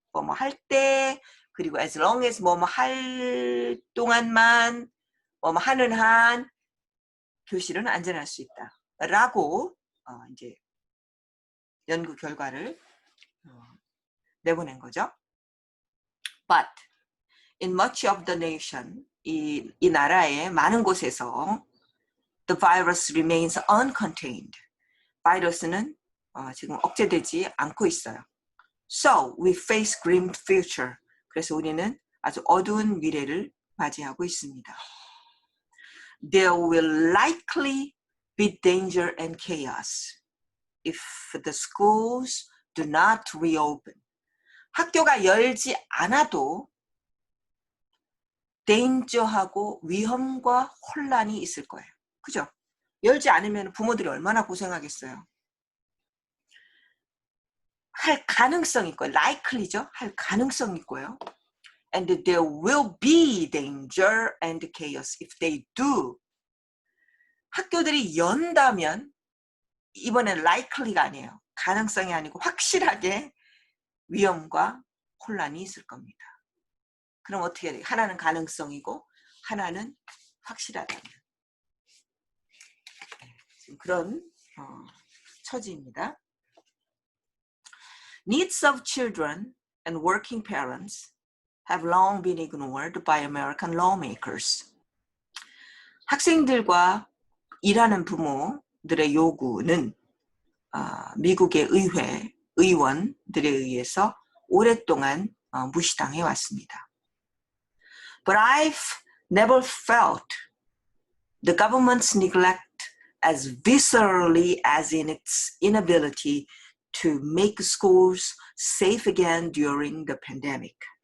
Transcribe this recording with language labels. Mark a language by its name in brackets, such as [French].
[Korean] 뭐뭐 할 때 그리고 [English] as long as [Korean] 뭐뭐 할 동안만 뭐뭐 하는 한 교실은 안전할 수 있다. 라고 이제 연구 결과를 내보낸 거죠. [English] But in much of the nation [Korean] 이 나라의 많은 곳에서 [English] the virus remains uncontained. [Korean] 바이러스는 지금 억제되지 않고 있어요. [English] So we face grim future. [Korean] 그래서 우리는 아주 어두운 미래를 맞이하고 있습니다. [English] There will likely be danger and chaos if the schools do not reopen. [Korean] 학교가 열지 않아도 danger하고 위험과 혼란이 있을 거예요. 그죠? 열지 않으면 부모들이 얼마나 고생하겠어요. 할 가능성이 있고요. likely죠. 할 가능성이 있고요. [English] And there will be danger and chaos if they do. [Korean] 학교들이 연다면 이번엔 likely가 아니에요. 가능성이 아니고 확실하게 위험과 혼란이 있을 겁니다. 그럼 어떻게 돼요? 하나는 가능성이고 하나는 확실하다면. 지금 그런 처지입니다. [English] Needs of children and working parents have long been ignored by American lawmakers. [Korean] 학생들과 일하는 부모들의 요구는 미국의 의원들에 의해서 오랫동안 무시당해 왔습니다. [English] But I've never felt the government's neglect as viscerally as in its inability to make schools safe again during the pandemic.